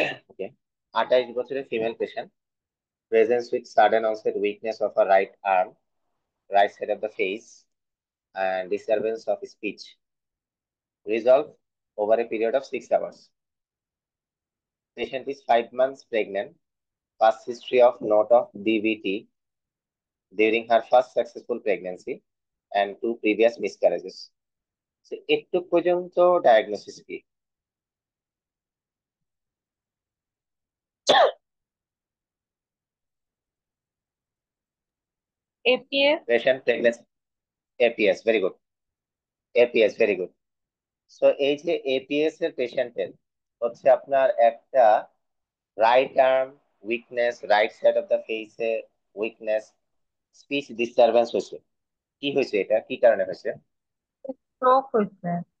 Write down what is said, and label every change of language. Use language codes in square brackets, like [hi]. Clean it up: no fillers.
[en] Okay. [bn] 28 বছরের female patient, [en] presents with sudden onset weakness of her right arm, right side of the face, and disturbance of speech. Resolve over a period of 6 hours. Patient is 5 months pregnant, past history of note of DVT during her first successful pregnancy, and 2 previous miscarriages. [bn] So, একটু পর্যন্ত diagnosis কি? APS. [en] Patient pregnancy, APS, very good. APS, very good. [bn] So এই যে APS এর পেশেন্টের হচ্ছে আপনার একটা right arm weakness, right side of the ফেসে উইকনেস, স্পিচ ডিস্টারবেন্স হয়েছে। কি হয়েছে, এটা কি কারণে হয়েছে? স্ট্রোক হয়েছে।